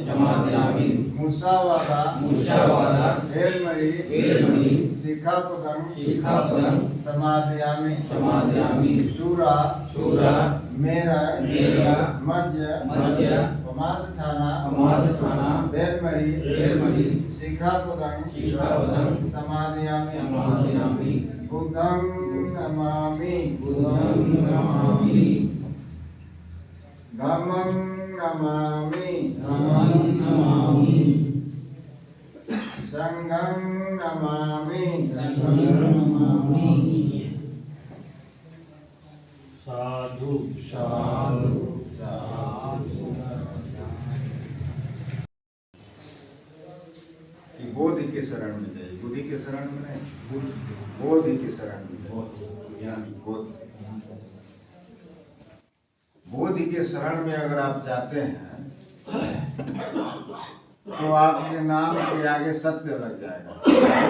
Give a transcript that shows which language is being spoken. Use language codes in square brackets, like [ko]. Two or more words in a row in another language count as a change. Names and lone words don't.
[pi] मुसावादा वेरमणि शिखापदं समादयामि। शूरा मेरा मध्य पमादठाना वेरमणि शिखापदं समादयामि। बुद्धं नमामि। धम्मं नमामि। संघं नमामि। साधु [hi] बोध के शरण में जाइए, बुद्धि के शरण में नहीं, बोधि के शरण में जाइए। बोधि के शरण में अगर आप जाते हैं तो आपके नाम के आगे सत्य लग जाएगा।